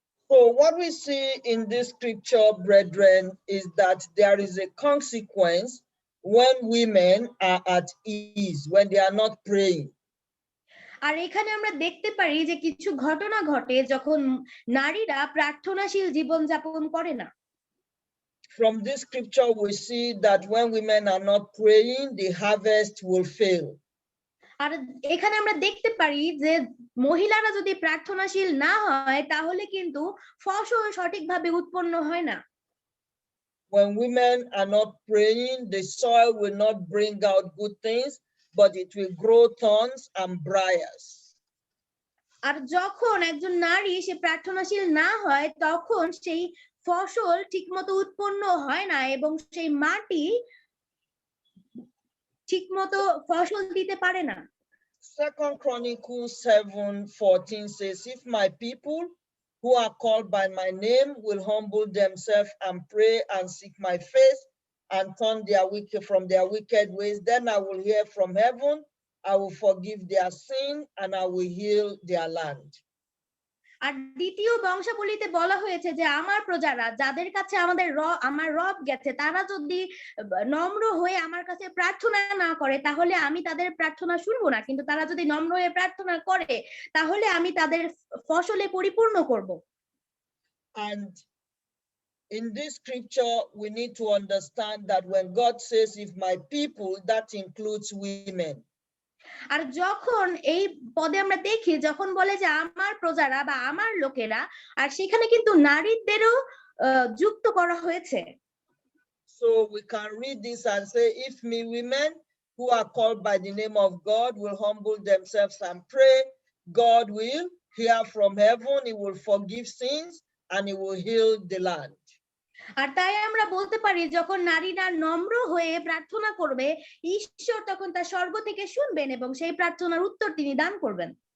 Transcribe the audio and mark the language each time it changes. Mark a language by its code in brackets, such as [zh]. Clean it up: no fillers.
[en] So what we see in this scripture, brethren, is that there is a consequence when women are at ease, when they are not praying. [bn] আর এখানে আমরা দেখতে পারি যে কিছু ঘটনা ঘটে যখন নারীরা প্রার্থনাশীল জীবন যাপন করে না। [en] From this scripture, we see that when women are not praying, the harvest will fail. [bn] আর এখানে আমরা দেখতে পারি যে মহিলারা যদি প্রার্থনাশীল না হয় তাহলে কিন্তু ফসল সঠিকভাবে উৎপন্ন হয় না। [en] When women are not praying, the soil will not bring out good things, but it will grow thorns and briars. [bn] আর যখন একজন নারী সে প্রার্থনাশীল না হয় তখন সেই ফসল ঠিকমতো উৎপন্ন হয় না এবং সেই মাটি ঠিকমতো ফসল দিতে পারে না। [en] 2 Chronicles 7:14 says, if my people who are called by my name will humble themselves and pray and seek my face and turn from their wicked ways, then I will hear from heaven, I will forgive their sin, and I will heal their land. [bn] আর দ্বিতীয় বংশাবলীতে বলা হয়েছে যে আমার প্রজারা যাদের কাছে আমার রব গেছে, তারা যদি নম্র হয়ে আমার কাছে প্রার্থনা না করে তাহলে আমি তাদের প্রার্থনা শুনবো না, কিন্তু তারা যদি নম্র হয়ে প্রার্থনা করে তাহলে আমি তাদের ফসলে পরিপূর্ণ করব। [en] And in this scripture, we need to understand that when God says, if my people, that includes women. [bn] আর যখন এই পদে আমরা দেখি যখন বলে যে আমার প্রজারা বা আমার লোকেরা, আর সেখানে কিন্তু নারীদেরও যুক্ত করা হয়েছে। [en] So we can read this and say, if me women who are called by the name of God will humble themselves and pray, God will hear from heaven, he will forgive sins, and he will heal the land. [bn] আর তাই আমরা বলতে পারি যখন নারীরা নম্র হয়ে প্রার্থনা করবে, ঈশ্বর তখন তার স্বর্গ থেকে শুনবেন এবং সেই প্রার্থনার উত্তর তিনি দান করবেন।